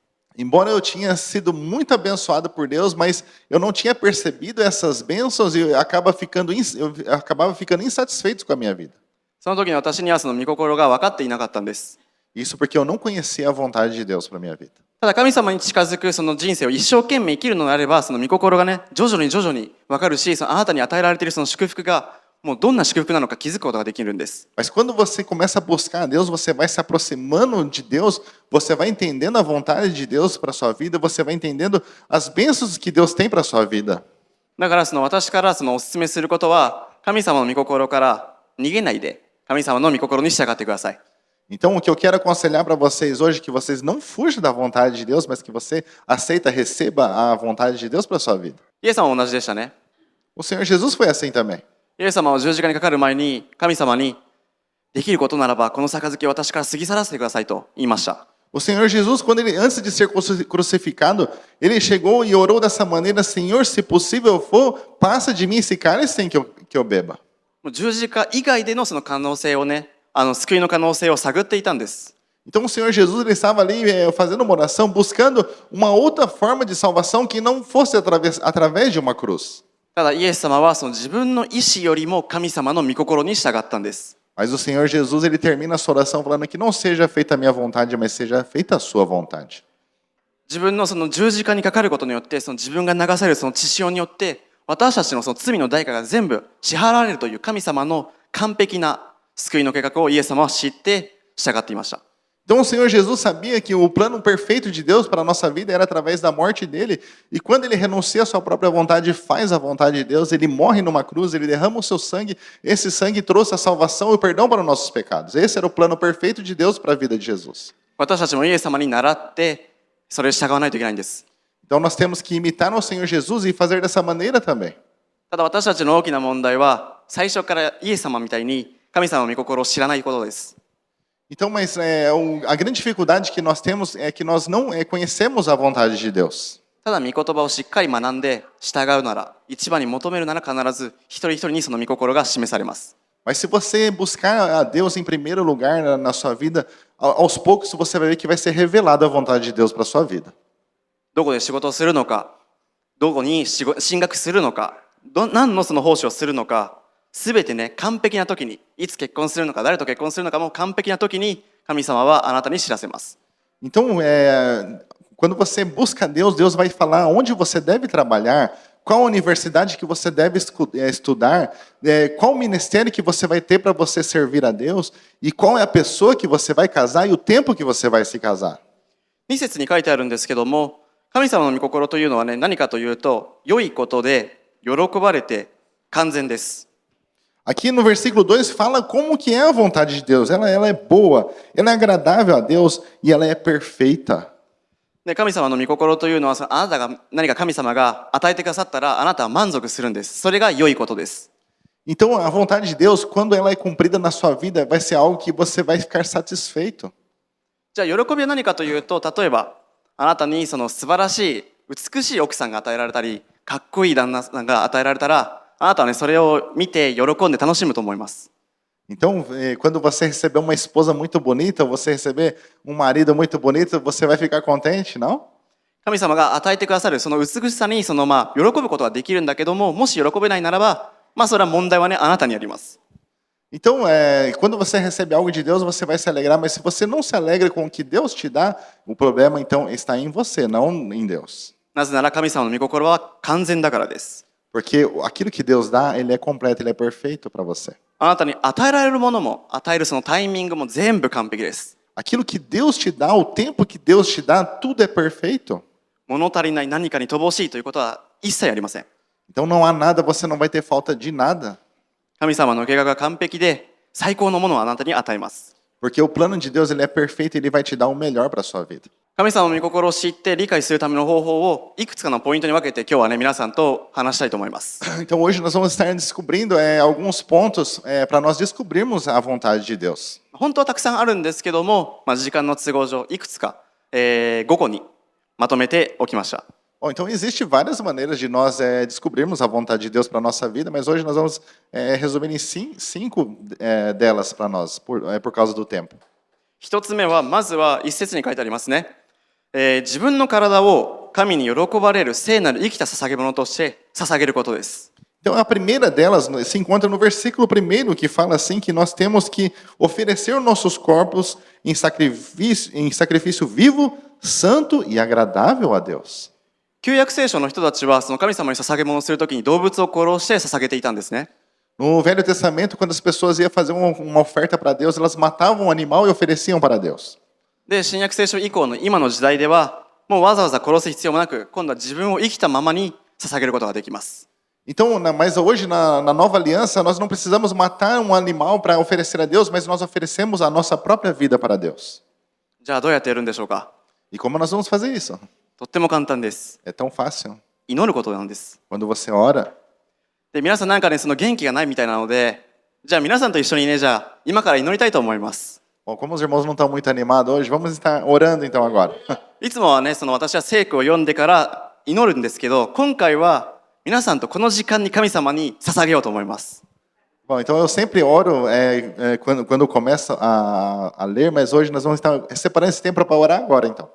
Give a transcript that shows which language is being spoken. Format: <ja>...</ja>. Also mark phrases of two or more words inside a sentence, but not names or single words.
<pt>Embora eu tinha sido muito abençoado por Deus, mas eu não tinha percebido essas bênçãos e eu acabava ficando insatisfeito com a minha vida.</pt> <ja>その時に私には御心が分かっていなかったんです。</ja> <pt>Isso porque eu não conhecia a vontade de Deus para a minha vida.</pt> <ja>ただ神様に近づくその人生を一生懸命生きるのであれば、その御心がね、徐々に分かるし、あなたに与えられているその祝福が、もうどんな祝福なのか気づくことができるんです。</ja> <pt>Mas quando você começa a buscar a Deus, você vai se aproximando de Deus, você vai entendendo a vontade de Deus para a sua vida, você vai entendendo as bênçãos que Deus tem para a sua vida.</pt> <ja>だから私からお勧めすることは、神様の御心から逃げないで、神様の御心に従ってください。</ja> <pt>Então, o que eu quero aconselhar para vocês hoje é que vocês não fujam da vontade de Deus, mas que você aceita, receba a vontade de Deus para a sua vida.</pt> <ja>イエス様も同じでしたね。</ja> <pt>O Senhor Jesus foi assim também.</pt> <ja>イエス様は十字架にかかる前に、神様に、できることならば、この杯を私から過ぎ去らせてくださいと言いました。</ja> <pt>O Senhor Jesus, antes de ser crucificado, ele chegou e orou dessa maneira: Senhor, se possível for, passa de mim esse cálice sem que eu beba.</pt> <ja>もう十字架以外でのその可能性をね、救いの可能性を探っていたんです。</ja> <pt>Então o Senhor Jesus ele estava ali fazendo uma oração, buscando uma outra forma de salvação que não fosse através de uma cruz.</pt> <ja>ただイエス様はその自分の意志よりも神様の御心に従ったんです。</ja> <pt>Mas o Senhor Jesus ele termina a sua oração falando que não seja feita a minha vontade, mas seja feita a sua vontade.</pt> <ja>自分のその十字架にかかることによって、その自分が流されるその血潮によって、私たちのその罪の代価が全部支払われるという神様の完璧な救いの計画をイエス様は知って従っていました。</ja> <pt>Então o Senhor Jesus sabia que o plano perfeito de Deus para a nossa vida era através da morte dele, e quando ele renuncia à sua própria vontade e faz a vontade de Deus, ele morre numa cruz, ele derrama o seu sangue, esse sangue trouxe a salvação e o perdão para os nossos pecados. Esse era o plano perfeito de Deus para a vida de Jesus.</pt> <ja>私たちもイエス様に倣ってそれを従わないといけないんです。</ja> <pt>Então nós temos que imitar o Senhor Jesus e fazer dessa maneira também.</pt> <ja>ただ私たちの大きな問題は、最初からイエス様みたいに神様の御心を知らないことです。</ja> <pt>Então, mas a grande dificuldade que nós temos é que nós não conhecemos a vontade de Deus.</pt> <ja>ただ御言葉をしっかり学んで従うなら、一番に求めるなら必ず一人一人にその御心が示されます。</ja> <pt>Mas se você buscar a Deus em primeiro lugar na sua vida, aos poucos você vai ver que vai ser revelada a vontade de Deus para a sua vida.</pt> <ja>どこで仕事をするのか、どこに進学するのか、何のその奉仕をするのか、すべてね、完璧な時に、いつ結婚するのか、誰と結婚するのかも完璧な時に、神様はあなたに知らせます。</ja> <pt>Então, quando você busca Deus, Deus vai falar onde você deve trabalhar, qual universidade que você deve estudar, qual ministério que você vai ter para você servir a Deus, e qual é a pessoa que você vai casar e o tempo que você vai se casar.</pt> <ja>2 節に書いてあるんですけども、神様の御心というのはね、何かというと、良いことで喜ばれて完全です。</ja> <pt>Aqui no versículo 2 fala como que é a vontade de Deus. Ela é boa, ela é agradável a Deus e ela é perfeita.</pt> <ja>で、神様の御心というのは、あなたが何か神様が与えてくださったら、あなたは満足するんです。それが良いことです。</ja> <pt>Então a vontade de Deus, quando ela é cumprida na sua vida, vai ser algo que você vai ficar satisfeito.</pt> <ja>じゃあ喜びは何かというと、例えばあなたにその素晴らしい美しい奥さんが与えられたり、かっこいい旦那さんが与えられたら、あなたはねそれを見て喜んで楽しむと思います。</ja> <pt>Então, quando você receber uma esposa muito bonita, você receber um marido muito bonito, você vai ficar contente, não?</pt> <ja>神様が与えてくださるその美しさに喜ぶことができるんだけども、もし喜べないならば、それは問題はねあなたにあります。</ja> <pt>Então, quando você recebe algo de Deus, você vai se alegrar, mas se você não se alegra com o que Deus te dá, o problema então está em você, não em Deus.</pt> <ja>なぜなら神様の御心は完全だからです。</ja> <pt>Porque aquilo que Deus dá, ele é completo, ele é perfeito para você.</pt> <ja>あなたに与えられるものも与えるそのタイミングも全部完璧です。</ja> <pt>Aquilo que Deus te dá, o tempo que Deus te dá, tudo é perfeito.</pt> <ja>物足りない何かに乏しいということは一切ありません。</ja> <pt>Então não há nada, você não vai ter falta de nada.</pt> <ja>神様の計画が完璧で最高のものをあなたに与えます。</ja> <pt>Porque o plano de Deus, ele é perfeito, ele vai te dar o melhor para a sua vida.</pt> <ja>神様の御心を知って理解するための方法をいくつかのポイントに分けて今日はね皆さんと話したいと思います。</ja> <pt>Então hoje nós vamos estar descobrindo alguns pontos para nós descobrirmos a vontade de Deus.</pt> <ja>本当はたくさんあるんですけども、時間の都合上いくつか、5個にまとめておきました。</ja> <pt>Bom, então existe várias maneiras de nós descobrirmos a vontade de Deus para a nossa vida, mas hoje nós vamos resumir em cinco delas para nós, por causa do tempo.</pt> <ja>一つ目はまずは一節に書いてありますね。自分の体を神に喜ばれる聖なる生きた捧げ物として捧げることです。</ja> <pt>Então a primeira delas se encontra no versículo 1 que fala assim que nós temos que oferecer nossos corpos em sacrifício vivo, santo e agradável a Deus.</pt> <ja>旧約聖書の人たちはその神様に捧げ物をするときに動物を殺して捧げていたんですね。</ja> <pt>No Velho Testamento, quando as pessoas iam fazer uma oferta para Deus, elas matavam um animal e ofereciam para Deus.</pt> <ja>で、新約聖書以降の今の時代ではもうわざわざ殺す必要もなく今度は自分を生きたままに捧げることができます。</ja> <pt>Então, mas hoje na nova aliança, nós não precisamos matar um animal para oferecer a Deus, mas nós oferecemos a nossa própria vida para Deus.</pt> <ja>じゃあどうやってやるんでしょうか。</ja> <pt>E como nós vamos fazer isso?</pt> <ja>とっても簡単です。</ja> <pt>É tão fácil.</pt> <ja>祈ることなんです。</ja> <pt>Quando você ora,</pt> <ja>で、皆さんなんかねその元気がないみたいなので、じゃあ皆さんと一緒にねじゃあ今から祈りたいと思います。</ja> <pt>Bom, como os irmãos não estão muito animados hoje, vamos estar orando então agora.</pt> <ja>いつもはねその私は聖句を読んでから祈るんですけど、今回は皆さんとこの時間に神様に捧げようと思います。</ja> <pt>Bom, então eu sempre oro quando eu começo a ler, mas hoje nós vamos estar separando esse tempo para orar agora então.</pt>